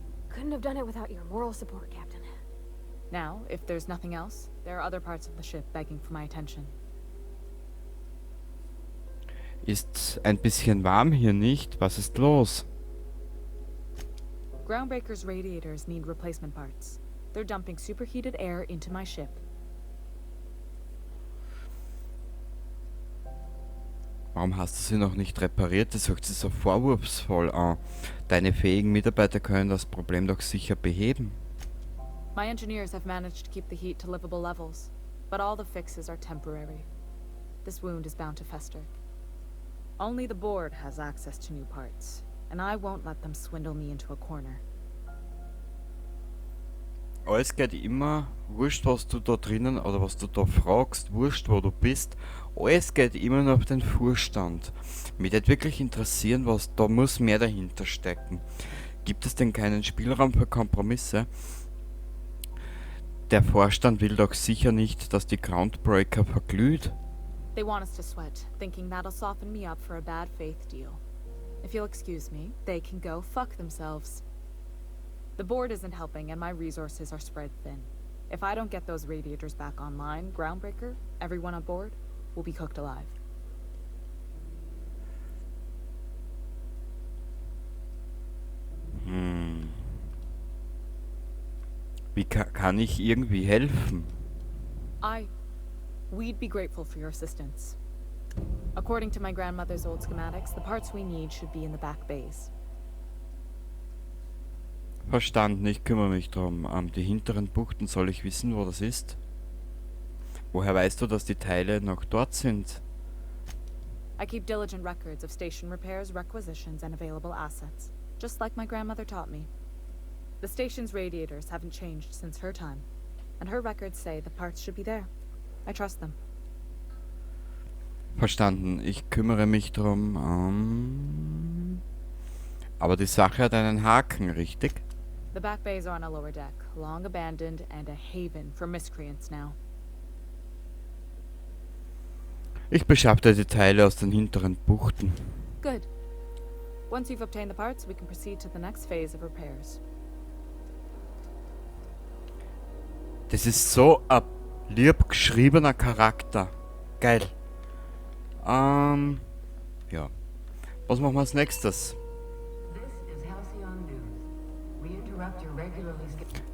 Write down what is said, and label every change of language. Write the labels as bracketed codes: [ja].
[en] Couldn't have done it without your moral support, Captain. Now, if there's nothing else, there are other parts of the ship begging for my attention. [de] Ist ein bisschen warm hier nicht? Was ist los? [en] Groundbreaker's radiators need replacement parts. They're dumping superheated air into my ship. [de] Warum hast du sie noch nicht repariert? Das hört sich so vorwurfsvoll an. Deine fähigen Mitarbeiter können das Problem doch sicher beheben. [en] My engineers have managed to keep the heat to livable levels, but all the fixes are temporary. This wound is bound to fester. Only the board has access to new parts, and I won't let them swindle me into a corner. [de] Alles geht immer, wurscht was du da drinnen oder was du da fragst, wurscht wo du bist, alles geht immer nur auf den Vorstand. Mich würde wirklich interessieren, da muss mehr dahinter stecken. Gibt es denn keinen Spielraum für Kompromisse? Der Vorstand will doch sicher nicht, dass die Groundbreaker verglüht. [en] They want us to sweat, thinking that'll soften me up for a bad faith deal. If you'll excuse me, they can go fuck themselves. The board isn't helping and my resources are spread thin. If I don't get those radiators back online, Groundbreaker, everyone on board, will be cooked alive. [de] Wie kann ich irgendwie helfen? [en] We'd be grateful for your assistance. According to my grandmother's old schematics, the parts we need should be in the back bays. [de] Verstanden, ich kümmere mich drum. Die hinteren Buchten, soll ich wissen, wo das ist? Woher weißt du, dass die Teile noch dort sind? [en] I keep diligent records of station repairs, requisitions, and available assets, just like my grandmother taught me. The station's radiators haven't changed since her time, and her records say the parts should be there. I trust them. [de] Verstanden, ich kümmere mich drum. Aber die Sache hat einen Haken, richtig? [en] The back bays are on a lower deck, long abandoned and a haven for miscreants now. [de] Ich beschaffte die Teile aus den hinteren Buchten. [en] Good. Once you've obtained the parts, we can proceed to the next phase of repairs. [de] Das ist so ein lieb geschriebener Charakter. Geil. Ja. Was machen wir als nächstes? [en] This is Halcyon News. We interrupt your regularly scheduled...